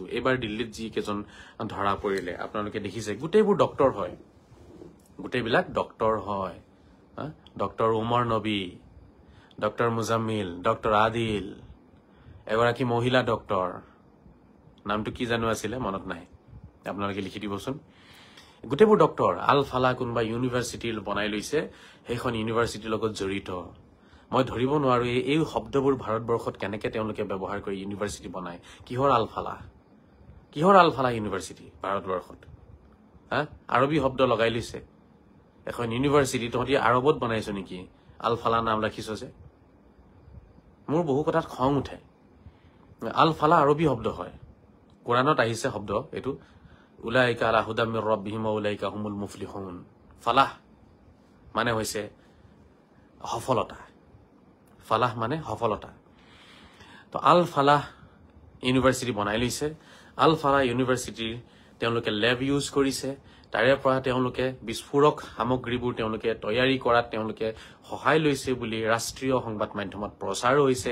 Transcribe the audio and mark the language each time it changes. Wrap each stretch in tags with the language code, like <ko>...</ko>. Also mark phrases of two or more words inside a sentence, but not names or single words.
<as>এইবাৰ দিল্লীত যি কেইজন ধৰা পৰিলে আপোনালোকে দেখিছে, গোটেইবোৰ ডক্তৰ হয়, গোটেইবিলাক ডক্তৰ হয়। ডক্তৰ উমৰ নবী, ডক্তৰ মুজাম্মিল, ডক্তৰ আদিল, এগৰাকী মহিলা ডক্তৰ, নামটো কি জানো আছিলে মনত নাই, আপোনালোকে লিখি দিবচোন। গোটেইবোৰ ডক্তৰ। আল ফালা কোনোবা ইউনিভাৰ্চিটি বনাই লৈছে, সেইখন ইউনিভাৰ্চিটিৰ লগত জড়িত। মই ধৰিব নোৱাৰো এই শব্দবোৰ ভাৰতবৰ্ষত কেনেকে তেওঁলোকে ব্যৱহাৰ কৰি ইউনিভাৰ্চিটি বনায়। কিহৰ আল ফালা, কিহৰ আল ফালা ইউনিভাৰ্চিটি ভাৰতবৰ্ষত? আৰবী শব্দ লগাই লৈছে এখন ইউনিভাৰ্চিটি। তহঁতি আৰবত বনাইছো নেকি আল ফালা নাম ৰাখিছ যে? মোৰ বহু কথাত খং উঠে। আল ফালা আৰবী শব্দ হয়, কোৰাণত আহিছে শব্দ এইটো,</as> <ar>أولئك على هدى من ربهم وأولئك هم المفلحون.</ar> <as>ফালাহ মানে হৈছে সফলতা, ফালাহ মানে সফলতা। তো আল ফালাহ ইউনিভাৰ্চিটি বনাই লৈছে। আল ফালাহ ইউনিভাৰ্চিটিৰ তেওঁলোকে</as> <en>lab use</en> <as>কৰিছে, তাৰে পৰা তেওঁলোকে বিস্ফোৰক সামগ্ৰীবোৰ তেওঁলোকে তৈয়াৰী কৰাত তেওঁলোকে সহায় লৈছে বুলি ৰাষ্ট্ৰীয় সংবাদ মাধ্যমত প্ৰচাৰ হৈছে।</as>